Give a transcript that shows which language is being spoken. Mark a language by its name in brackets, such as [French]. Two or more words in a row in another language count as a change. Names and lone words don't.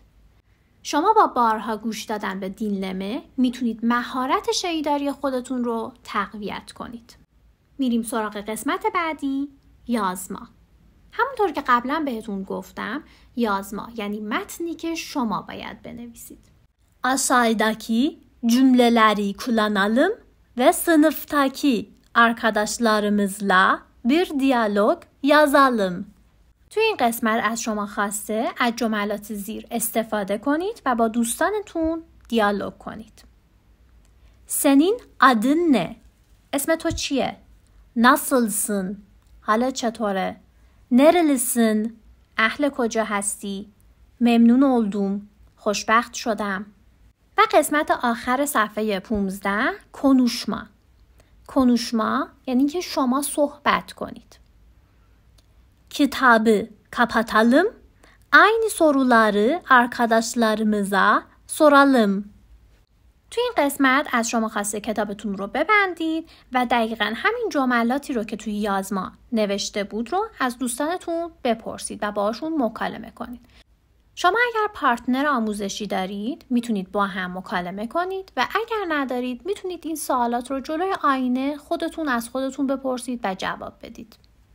[Persian] شما با بارها گوش دادن به dinleme میتونید مهارت شنیداری خودتون رو تقویت کنید. میریم سراغ قسمت بعدی، یازما. همونطور که قبلا بهتون goftam یازما یعنی متنی که شما باید بنویسید. [Turkish] Aşağıdaki cümleleri kullanalım ve sınıftaki arkadaşlarımızla bir diyalog yazalım. [Persian] توی این قسمت از شما خواسته از جملات زیر استفاده کنید و با دوستانتون دیالوگ کنید. [Turkish] Senin adın ne? [Persian] اسم تو چیه؟ Nasılsın? حالت چطوره؟ Nerelisin? اهل کجا هستی؟ [Turkish] Memnun oldum. [Persian] خوشبخت شدم. و قسمت آخر صفحه 15 konuşma. konuşma یعنی که شما صحبت کنید. [Turkish] Kitabı kapatalım. Aynı soruları arkadaşlarımıza soralım. [Persian] توی این قسمت از شما خواسته کتابتون رو ببندید و دقیقاً همین جملاتی رو که توی یازما نوشته بود رو از دوستانتون بپرسید و باهاشون مکالمه کنید. شما اگر پارتنر آموزشی دارید میتونید با هم مکالمه کنید و اگر ندارید میتونید این سوالات رو جلوی آینه خودتون از خودتون بپرسید و جواب بدید.